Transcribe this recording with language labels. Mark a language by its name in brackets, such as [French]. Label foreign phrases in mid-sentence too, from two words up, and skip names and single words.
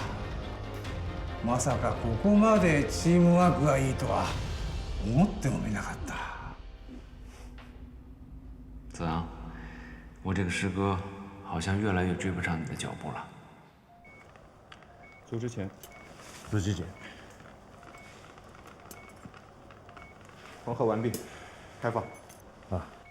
[Japanese] まさかここまでチームワークがいいとは思ってもみなかった。 [Chinese] 子昂，我这个师哥好像越来越追不上你的脚步了。走之前，自己剪。缝合完毕，开放。啊。